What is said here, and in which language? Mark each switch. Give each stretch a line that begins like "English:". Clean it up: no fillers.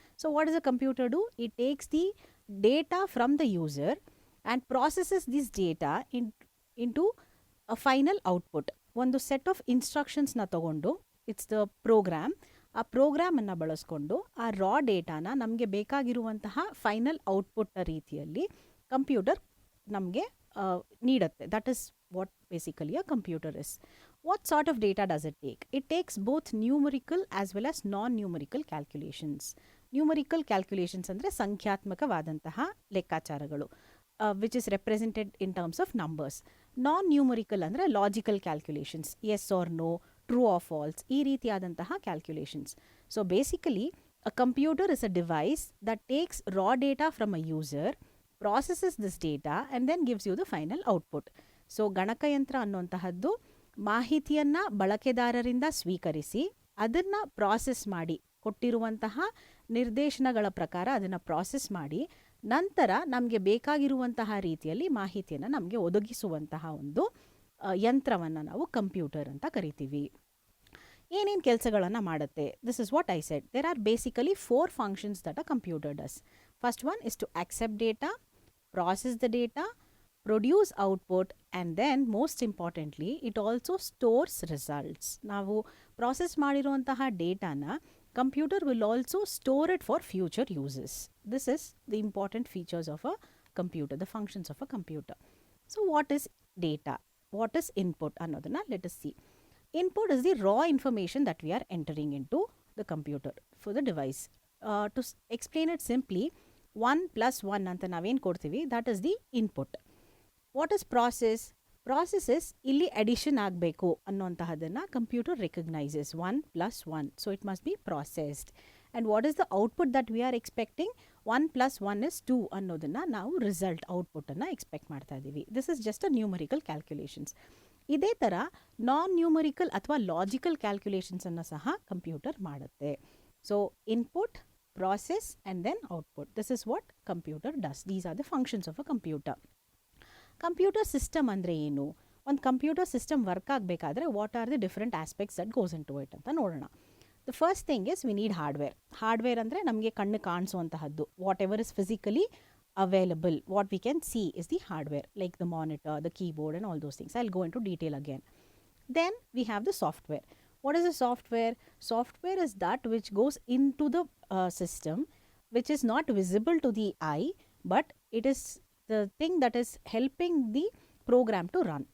English: So what is a computer do? It takes the data from the user and processes this data into a final output.
Kannada: ಒಂದು set of ಇನ್ಸ್ಟ್ರಕ್ಷನ್ಸ್ನ ತಗೊಂಡು,
English: it's the program,
Kannada: ಆ ಪ್ರೋಗ್ರಾಮನ್ನು ಬಳಸ್ಕೊಂಡು ಆ ರಾ ಡೇಟಾನ ನಮಗೆ ಬೇಕಾಗಿರುವಂತಹ final ಔಟ್ಪುಟ್ನ ರೀತಿಯಲ್ಲಿ computer ನಮಗೆ ನೀಡುತ್ತೆ.
English: That is what basically a computer is. What sort of data does it take? It takes both numerical as well as non-numerical calculations. Numerical calculations
Kannada: ಅಂದರೆ ಸಂಖ್ಯಾತ್ಮಕವಾದಂತಹ ಲೆಕ್ಕಾಚಾರಗಳು,
English: which is represented in terms of numbers. Non-numerical ಅಂದರೆ logical calculations, yes or no, true or false,
Kannada: ಈ ರೀತಿಯಾದಂತಹ calculations.
English: So basically a computer is a device that takes raw data from a user, processes this data and then gives you the final output.
Kannada: So ಗಣಕಯಂತ್ರ ಅನ್ನುವಂತಹದ್ದು ಮಾಹಿತಿಯನ್ನು ಬಳಕೆದಾರರಿಂದ ಸ್ವೀಕರಿಸಿ ಅದನ್ನು process ಮಾಡಿ, ಕೊಟ್ಟಿರುವಂತಹ ನಿರ್ದೇಶನಗಳ ಪ್ರಕಾರ ಅದನ್ನು ಪ್ರಾಸೆಸ್ ಮಾಡಿ ನಂತರ ನಮಗೆ ಬೇಕಾಗಿರುವಂತಹ ರೀತಿಯಲ್ಲಿ ಮಾಹಿತಿಯನ್ನು ನಮಗೆ ಒದಗಿಸುವಂತಹ ಒಂದು ಯಂತ್ರವನ್ನು ನಾವು ಕಂಪ್ಯೂಟರ್ ಅಂತ ಕರಿತೀವಿ. ಏನೇನು ಕೆಲಸಗಳನ್ನು ಮಾಡುತ್ತೆ?
English: This is what I said. There are basically 4 functions that a computer does. First one is to accept data, process the data, produce output, and then most importantly it also stores results.
Kannada: ನಾವು process ಮಾಡಿರುವಂತಹ ಡೇಟಾನ
English: Computer will also store it for future uses. This is the important features of a computer, the functions of a computer. So what is data, what is input ಅನ್ನೋದನ್ನ let us see. Input is the raw information that we are entering into the computer for the device. To explain it simply,
Kannada: 1+1 ಅಂತ ನಾವೇನು ಕೊಡ್ತೀವಿ,
English: That is the input. What is process?
Kannada: Processes ಇಲ್ಲಿ addition ಆಗಬೇಕು ಅನ್ನೋಂತಹದನ್ನು computer recognises.
English: 1+1, so it must be processed. And what is the output that we are expecting? 1+1 is 2
Kannada: ಅನ್ನೋದನ್ನು ನಾವು result, ಔಟ್ಪುಟ್ಟನ್ನು expect ಮಾಡ್ತಾ ಇದ್ದೀವಿ.
English: This is just a numerical calculations.
Kannada: ಇದೇ ಥರ ನಾನ್ numerical ಅಥವಾ logical ಕ್ಯಾಲ್ಕುಲೇಷನ್ಸನ್ನು ಸಹ ಕಂಪ್ಯೂಟರ್ ಮಾಡುತ್ತೆ.
English: So input, process and then output. This is what computer does. These are the functions of a computer.
Kannada: Computer system ಅಂದರೆ ಏನು? ಒಂದು ಕಂಪ್ಯೂಟರ್ ಸಿಸ್ಟಮ್ ವರ್ಕ್ ಆಗಬೇಕಾದ್ರೆ
English: what are the different aspects that goes into it
Kannada: ಅಂತ ನೋಡೋಣ.
English: The first thing is we need hardware.
Kannada: Hardware ಅಂದರೆ ನಮಗೆ ಕಣ್ಣು ಕಾಣಿಸುವಂತಹದ್ದು,
English: Whatever is physically available, what we can see is the hardware, like the monitor, the keyboard and all those things. I will go into detail again. Then we have the software. What is a software? Software is that which goes into the system, which is not visible to the eye, but it is the thing that is helping the program to run.